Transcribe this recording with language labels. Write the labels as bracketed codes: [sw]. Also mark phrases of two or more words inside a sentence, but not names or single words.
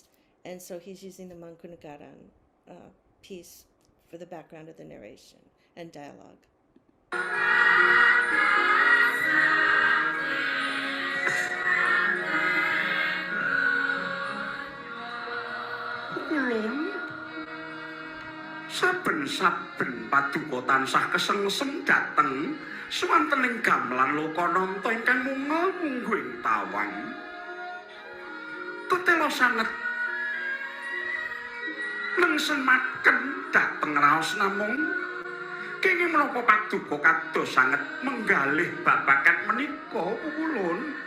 [en] And so he's using the Mangkunagaran piece for the background of the narration and dialogue. [jv] Ulun saben-saben paduka tansah kesengsem dateng swantening gamelan lokananta ingkang mungel-mungguh ing tawang. Tetela sanget nengsemaken dateng raos namung kenging menapa paduka kados sanget menggalih babagan menika Ulun.